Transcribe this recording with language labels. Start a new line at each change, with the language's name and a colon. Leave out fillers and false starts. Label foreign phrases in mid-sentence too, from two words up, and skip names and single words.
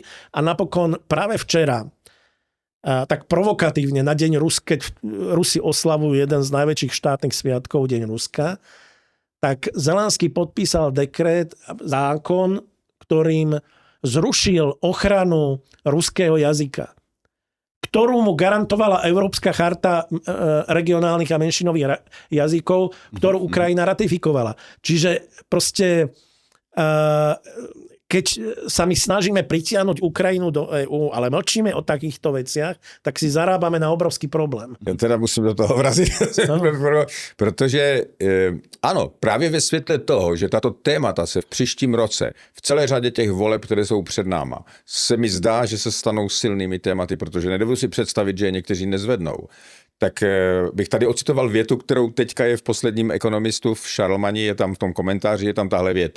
Slovak: A napokon práve včera tak provokatívne na deň Ruska, keď Rusi oslavujú jeden z najväčších štátnych sviatkov, Deň Ruska, tak Zelenský podpísal dekret, zákon, ktorým zrušil ochranu ruského jazyka, ktorú mu garantovala Európska charta regionálnych a menšinových jazykov, ktorú Ukrajina ratifikovala. Čiže proste keď sa my snažíme pritiahnuť Ukrajinu do EÚ, ale mlčíme o takýchto veciach, tak si zarábame na obrovský problém.
Czech: Ja teda musím do toho vrazit, protože ano, právě ve světle toho, že tato témata se v příštím roce, v celé řadě těch voleb, které jsou před náma, se mi zdá, že se stanou silnými tématy, protože nedovedu si představit, že je někteří nezvednou. Tak bych tady ocitoval větu, kterou teďka je v posledním Ekonomistu v Šarlmani, je tam v tom komentáři, je tam tahle věta.